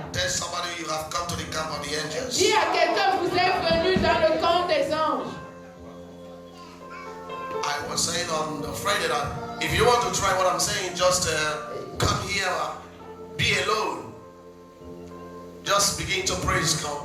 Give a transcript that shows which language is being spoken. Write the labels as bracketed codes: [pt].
[en] Tell somebody you have come to the camp of the angels. [fr] Dis à quelqu'un, vous êtes venu dans le camp des anges. [en] I was saying on the Friday that if you want to try what I'm saying, just come here, be alone. Just begin to praise God.